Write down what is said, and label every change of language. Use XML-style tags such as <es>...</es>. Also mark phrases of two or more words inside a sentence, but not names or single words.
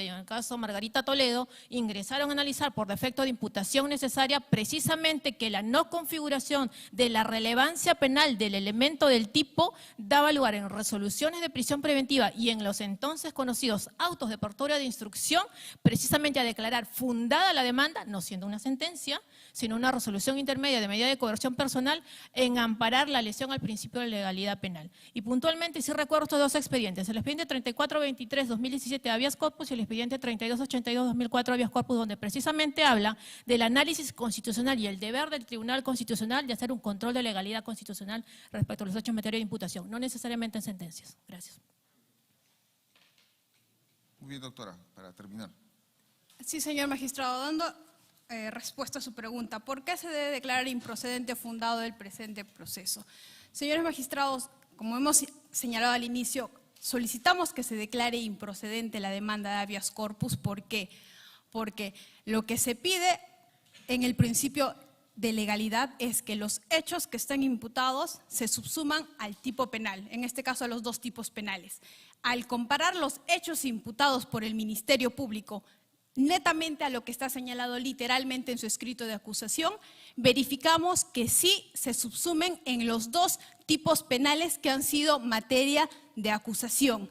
<es>y en el caso Margarita Toledo, ingresaron a analizar por defecto de imputación necesaria precisamente que la no configuración de la relevancia penal del elemento del tipo daba lugar en resoluciones de prisión preventiva y en los entonces conocidos autos de apertura de instrucción, precisamente a declarar fundada la demanda, no siendo una sentencia, sino una resolución intermedia de medida de coerción personal, en amparar la lesión al principio de legalidad penal. Y puntualmente sí recuerdo estos 2 expedientes, el expediente 3423-2017 de</es> <la>habeas corpus</la> <es>y el expediente 3282-2004</es> <la>habeas corpus,</la> <es>donde precisamente habla del análisis constitucional y el deber del Tribunal Constitucional de hacer un control de legalidad constitucional respecto a los hechos en materia de imputación, no necesariamente en sentencias. Gracias. Muy bien, doctora, para terminar. Sí, señor magistrado, dando respuesta a su pregunta, ¿por qué se debe declarar improcedente o fundado el presente proceso? Señores magistrados, como hemos señalado al inicio, solicitamos que se declare improcedente la demanda de</es> <la>habeas corpus.</la> <es>¿Por qué? Porque lo que se pide en el principio de legalidad es que los hechos que están imputados se subsuman al tipo penal, en este caso a los 2 tipos penales. Al comparar los hechos imputados por el Ministerio Público netamente a lo que está señalado literalmente en su escrito de acusación, verificamos que sí se subsumen en los 2 tipos penales que han sido materia de acusación.</es>